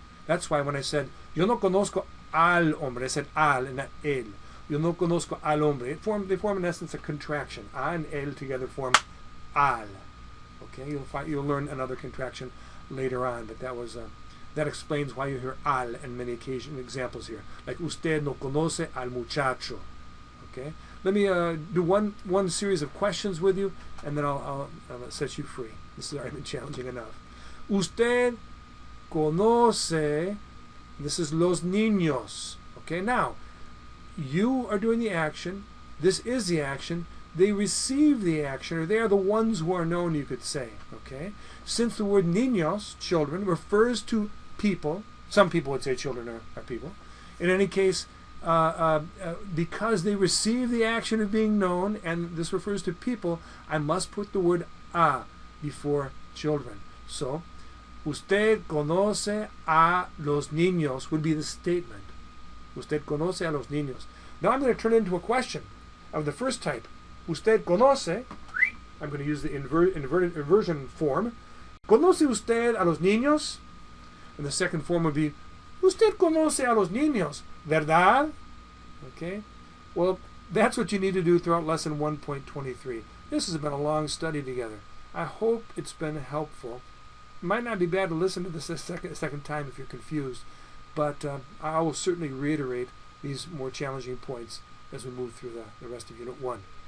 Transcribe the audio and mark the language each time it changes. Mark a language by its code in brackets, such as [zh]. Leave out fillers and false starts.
[en] That's why when I said, [es] yo no conozco al hombre, [en] I said al and not el. [es] Yo no conozco al hombre. [en] They form in essence a contraction. A and el together form al. Okay, you'll learn another contraction later on, but that explains why you hear al in many examples here. Like [es] usted no conoce al muchacho. [en] Okay, let me do one series of questions with you, and then I'll set you free. This has already been challenging enough. [es] Usted conoce. [en] This is los niños. Okay, now you are doing the action. This is the action. They receive the action, or they are the ones who are known, you could say. Okay, since the word niños, children, refers to people. Some people would say children are people. In any case, because they receive the action of being known, and this refers to people, I must put the word a before children. So, [es] usted conoce a los niños [en] would be the statement. [es] Usted conoce a los niños. [en] Now I'm going to turn it into a question of the first type. [es] Usted conoce, [en] I'm going to use the inversion form. [es] ¿Conoce usted a los niños? [en] And the second form would be, [es] usted conoce a los niños, ¿verdad? [en] Okay. Well, that's what you need to do throughout lesson 1.23. This has been a long study together. I hope it's been helpful. It might not be bad to listen to this a second time if you're confused, but I will certainly reiterate these more challenging points as we move through the rest of Unit 1.